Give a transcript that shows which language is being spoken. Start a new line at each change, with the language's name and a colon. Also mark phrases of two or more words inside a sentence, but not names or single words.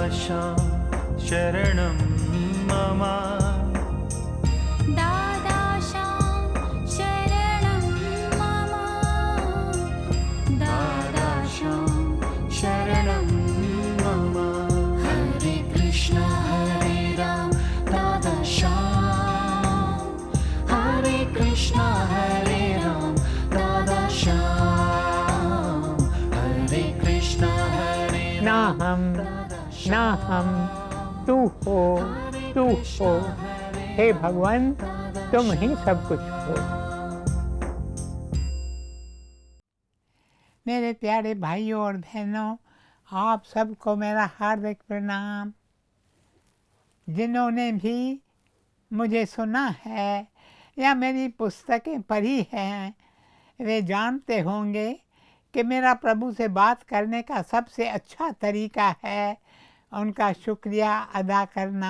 Sanskrit: शरणं मम दादाशां शरणं मम दादाशां शरणं मम हरे कृष्ण हरे राम दादाशां हरे कृष्ण हरे राम दादाशां हरे कृष्ण हरे
Hindi: ना हम तू हो, हे भगवान तुम ही सब कुछ हो। मेरे प्यारे भाइयों और बहनों, आप सबको मेरा हार्दिक प्रणाम। जिन्होंने भी मुझे सुना है या मेरी पुस्तकें पढ़ी हैं, वे जानते होंगे कि मेरा प्रभु से बात करने का सबसे अच्छा तरीका है उनका शुक्रिया अदा करना।